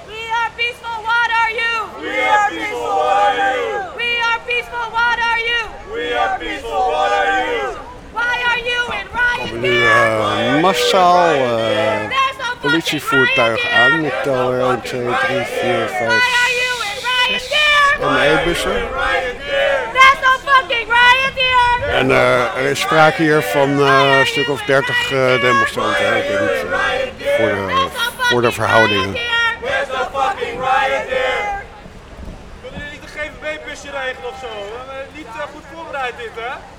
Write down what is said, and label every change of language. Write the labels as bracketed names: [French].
[English] We are peaceful, what are you? We are peaceful, what are you? We are peaceful, what are you? Why are you in Riot Gear? [Dutch] Nu massaal politievoertuig aan. Ik tel er 1, 2, 3, 4, 5, 6. [English] Why are you in Riot Gear? [Dutch] Een e-bussen. [English] That's no fucking Riot Gear! There's no fucking Riot Gear! [Dutch] En er is sprake hier van een stuk of 30 demonstranten. Ik denk, voor de verhoudingen. [English] Where's the fucking riot here? [Dutch] Kunnen jullie niet een GVB-busje regelen of zo? Niet goed voorbereid dit, hè?